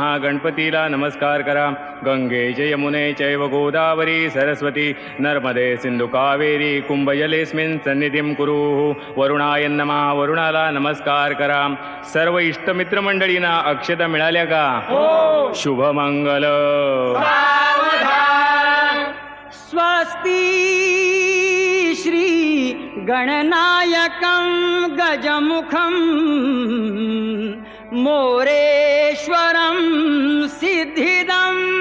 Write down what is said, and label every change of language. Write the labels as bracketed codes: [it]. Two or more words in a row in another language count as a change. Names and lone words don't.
[mr] गणपतीला नमस्कार करा [sa] गंगे च यमुने चैव गोदावरी सरस्वती नर्मदे सिंधु कावेरी कुंभजलेस्मिन् सन्निधिं कुरु वरुणाय नमः [mr] वरुणाला नमस्कार करा सर्व इष्टमित्र मंडळींना अक्षता मिळाल्या का शुभमंगल [sa] स्वस्ति श्री गणनायकं गजमुखं मोरेश्वरं सिद्धिदं